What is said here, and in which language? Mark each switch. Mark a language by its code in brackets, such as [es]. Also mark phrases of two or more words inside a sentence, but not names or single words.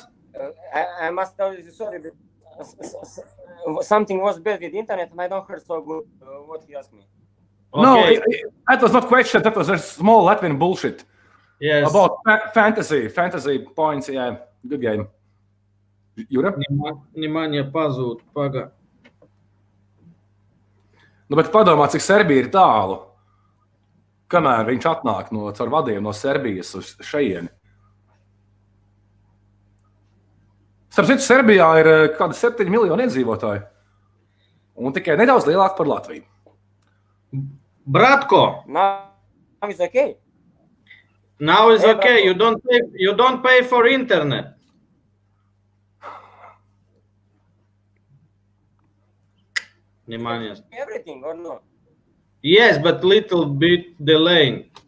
[en] I must tell you, sorry, something was bad with the internet, and I don't hear so good what he asked me. Okay. No, that was not question. That was a small Latvian bullshit. Yes. About fantasy points. Yeah, good game. [lv] Jūra? Nemanja pazūd, paga. Nu, bet padomā, cik Serbija ir tālu. Kamēr viņš atnāk caur vadiem no Serbijas uz šejieni. Starp citu, Serbijā ir kādi 7 miljoni iedzīvotāji. Un tikai nedaudz lielāk par Latviju. Bratko. [en] Now it's okay. Now it's okay. You don't pay for internet. Nemanjas. Everything or no? Yes, but little bit delaying.